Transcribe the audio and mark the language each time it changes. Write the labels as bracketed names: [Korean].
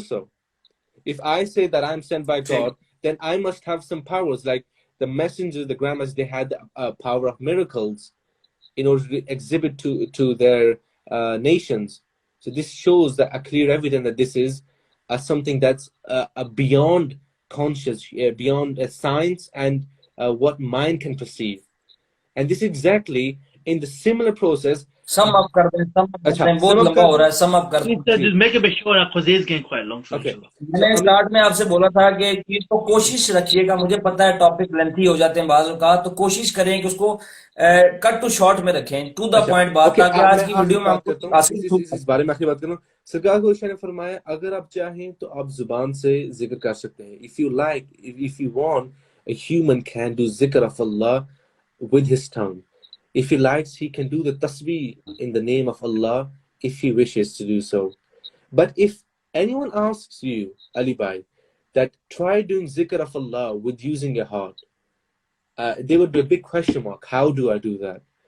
[English] So if I say that I'm sent by God, then I must have some powers, like the messengers, the grandmas, they had the power of miracles in order to exhibit to their nations. So this shows that a clear evidence that this is something that's beyond conscious, beyond science and what mind can perceive. And this exactly in the similar process. [Urdu] Sum up kar dein, بہت لمبا ہو رہا ہے, sum up کر دیں. [English] Just make it sure because it's getting quite long. Okay. [Urdu] میں نے start میں آپ سے بولا تھا کہ چیز کو کوشش رکھیے گا, مجھے پتا ہے ٹاپک لینتھی ہو جاتے ہیں بعض اوقات, تو کوشش کریں کہ اس کو [English] cut to short [Urdu] میں رکھیں, [English] to the point [Urdu] بات, تاکہ آج کی ویڈیو میں اس بارے میں آخری بات کروں. سرکار کو نے فرمایا اگر آپ چاہیں تو آپ زبان سے ذکر کر سکتے ہیں. [English] If you like, if you want, a human can do zikr of Allah with his tongue. If he likes, he can do the tasbih in the name of Allah if he wishes to do so. But if anyone asks you, Ali Bhai, that try doing zikr of Allah with using your heart, there would be a big question mark. How do I do that?